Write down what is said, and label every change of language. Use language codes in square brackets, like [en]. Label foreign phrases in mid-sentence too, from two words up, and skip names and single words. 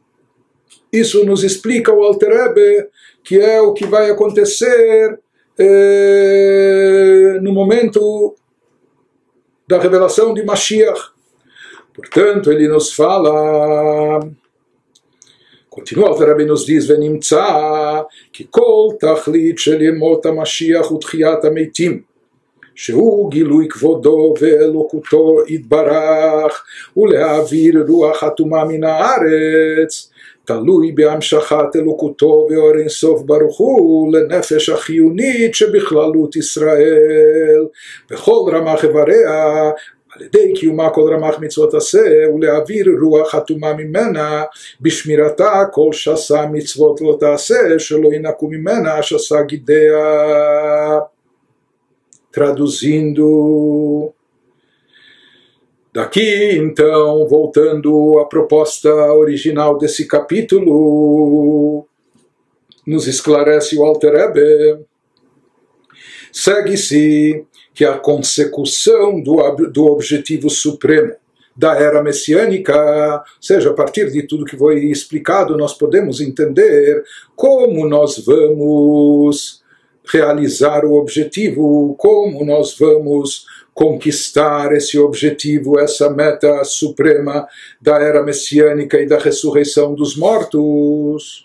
[pt] Isso nos explica o Alter Rebbe, que é o que vai acontecer no momento da revelação de Mashiach. Portanto, ele nos fala, continua o Alter Rebbe, nos diz, Venimtza, que [he] כל תכלית של ימות המשיח ותחיית המתים, שהוא גילוי כבודו ואלוקותו יתברך, ולהעביר רוח חתומה מן הארץ, תלוי בהמשכת אלוקותו ואור אין סוף ברוך הוא לנפש החיונית שבכללות ישראל, בכל רמ"ח איבריה, על ידי קיומה כל רמ"ח מצוות עשה, ולהעביר רוח חתומה ממנה בשמירתה כל שסה מצוות לא תעשה, שלא ינקו ממנה שסה גידיה. [pt] Traduzindo, daqui então, voltando à proposta original desse capítulo, nos esclarece o Alter Rebbe, segue-se que a consecução do objetivo supremo da era messiânica, ou seja, a partir de tudo que foi explicado, nós podemos entender como nós vamos realizar o objetivo, como nós vamos conquistar esse objetivo, essa meta suprema da era messiânica e da ressurreição dos mortos.